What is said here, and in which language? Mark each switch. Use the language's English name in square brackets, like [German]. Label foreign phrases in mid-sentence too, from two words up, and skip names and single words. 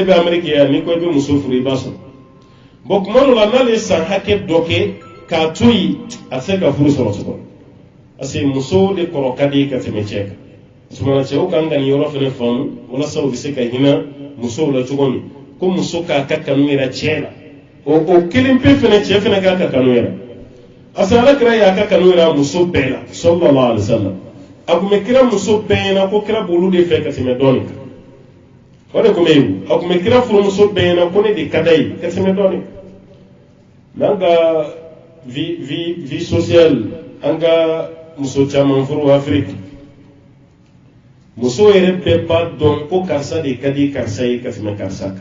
[Bambara] bɛ Amerique yan n'i ko e bɛ muso furu i b'a sɔrɔ bon kuma dɔ la n'ale san hakɛ dɔ kɛ k'a to yen a tɛ se ka furu sɔrɔ tuguni parce que muso de kɔrɔ ka di ka tɛmɛ cɛ kan tumana cɛw kan ka nin yɔrɔ fɛnɛ faamu walasa u bɛ se ka hinɛ musow la cogo min ko muso k'a ka kanu yɛrɛ cɛ la o kelen pe fɛnɛ cɛ fɛnɛ k'a ka kanu yɛrɛ [French] parce que [Bambara] alakira y'a ka kanu yɛrɛ a muso bɛɛ la [Arabic] sallallahu alaihi wasallam [Bambara] a tun bɛ kira muso bɛɛ ɲɛna ko kira b'olu de fɛ ka tɛmɛ dɔɔnin kan o de tun bɛ yen a tun bɛ kira furumuso bɛɛ ɲɛna ko ne de ka d'a ye ka tɛmɛ dɔɔnin n'an ka [French] vie sociale [Bambara] an ka muso caman furu Afrique muso yɛrɛ bɛɛ b'a dɔn ko karisa de ka di karisa ye ka tɛmɛ karisa kan